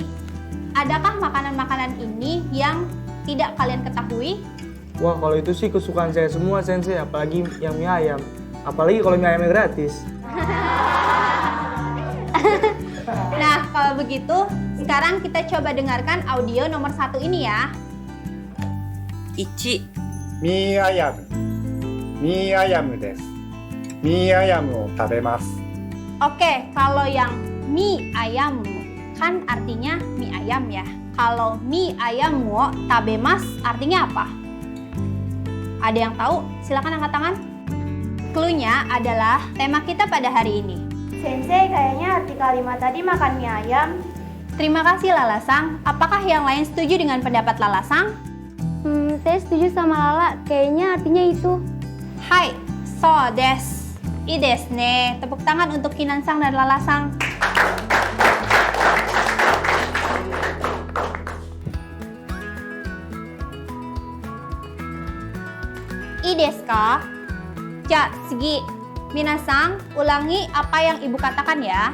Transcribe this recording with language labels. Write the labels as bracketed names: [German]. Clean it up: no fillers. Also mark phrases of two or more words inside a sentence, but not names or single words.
[Indonesian] Adakah makanan-makanan ini yang tidak kalian ketahui? Wah, kalau itu sih kesukaan saya semua, Sensei. Apalagi yang mie ayam. Apalagi kalau mie ayamnya gratis. Nah, kalau begitu, sekarang kita coba dengarkan audio nomor 1 ini ya. [Japanese] 1、ミーアヤムです。ミーアヤムを食べます。 [Indonesian] Oke, kalau yang mie ayam kan artinya mie ayam ya. Kalau [Japanese] ミーアヤムを食べます [Indonesian] artinya apa? Ada yang tahu? Silakan angkat tangan. Clue-nya adalah tema kita pada hari ini. Sensei, kayaknya arti kalimat tadi makan mie ayam. Terima kasih Lalasang. Apakah yang lain setuju dengan pendapat Lalasang? Saya setuju sama Lala. Kayaknya artinya itu. [Japanese] Hai, そうです。いいですね. [Indonesian] Tepuk tangan untuk Kinansang dan Lalasang. [Japanese] いいですか? Ja, segi. [Indonesian] Minasang, ulangi apa yang ibu katakan ya.